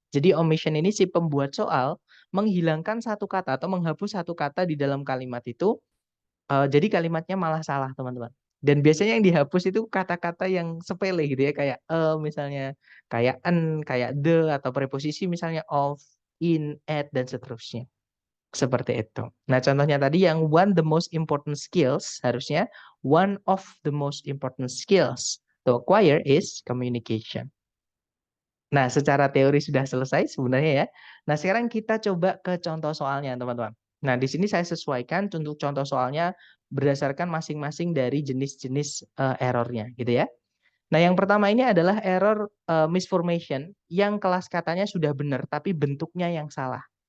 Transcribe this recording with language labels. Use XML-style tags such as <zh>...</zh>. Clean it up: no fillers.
<id>Jadi omission ini si pembuat soal menghilangkan satu kata atau menghapus satu kata di dalam kalimat itu. Jadi kalimatnya malah salah, teman-teman. Dan biasanya yang dihapus itu kata-kata yang sepele gitu ya, kayak misalnya, kayak en, kayak the, atau preposisi misalnya of, in, at, dan seterusnya. Seperti itu. Nah, contohnya tadi yang</id> <en>one the most important skills,</en> <id>harusnya</id> <en>one of the most important skills to acquire is communication.</en> <id>Nah, secara teori sudah selesai sebenarnya ya. Nah, sekarang kita coba ke contoh soalnya, teman-teman. Nah, di sini saya sesuaikan untuk contoh soalnya berdasarkan masing-masing dari jenis-jenis errornya, gitu ya. Nah, yang pertama ini adalah error misformation yang kelas katanya sudah benar, tapi bentuknya yang salah.</id>